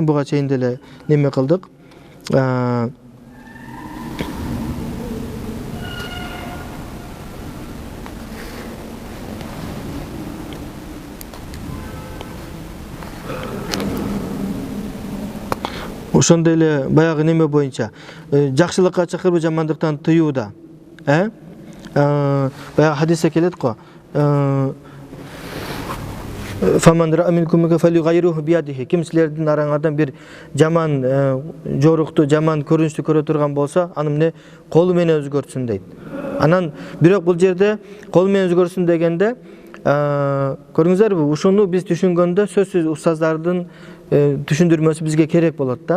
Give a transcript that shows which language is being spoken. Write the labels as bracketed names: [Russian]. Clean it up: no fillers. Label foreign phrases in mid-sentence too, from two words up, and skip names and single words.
[Kyrgyz] Буга чейин деле неме кылдык. Ошондой эле баягы неме боюнча жакшылыкка чакырып, жамандыктан тыюуда. Баягы хадисте келет го. [Arabic] فمن رأى منكم فليغيره بيده. [Kyrgyz] Ким силердин араңардан бир жаман жорукту, жаман көрүнүштү көрө турган болсо, аны колу менен өзгөртсүн дейт. Анан бирок бул жерде кол менен өзгөрсүн дегенде, көрүңүздарбы, ушуну биз түшүнгөндө сөзсүз устаздардын түшүндүрмөсү бизге керек болот да.